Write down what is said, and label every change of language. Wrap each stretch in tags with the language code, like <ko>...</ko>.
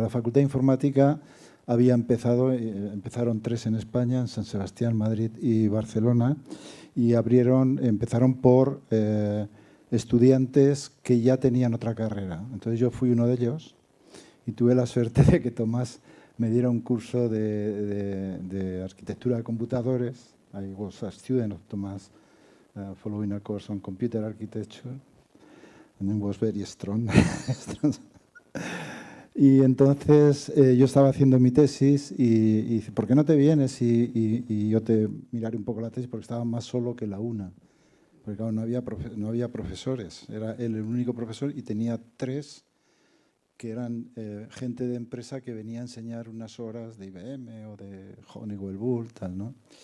<es>La Facultad de Informática había empezaron 3 en España, en San Sebastián, Madrid y Barcelona, y empezaron por estudiantes que ya tenían otra carrera. Entonces yo fui uno de ellos y tuve la suerte de que Tomás me diera un curso de arquitectura de computadores.</es> <en>I was a student of Tomás following a course on computer architecture, and it was very strong.</en> <es>Y entonces yo estaba haciendo mi tesis y dice, ¿por qué no te vienes y yo te miraré un poco la tesis? Porque estaba más solo que la UNA. Porque claro, no había profesores, era él el único profesor y tenía 3 que eran gente de empresa que venía a enseñar unas horas de IBM o de Honeywell Bull, tal, ¿no?</es>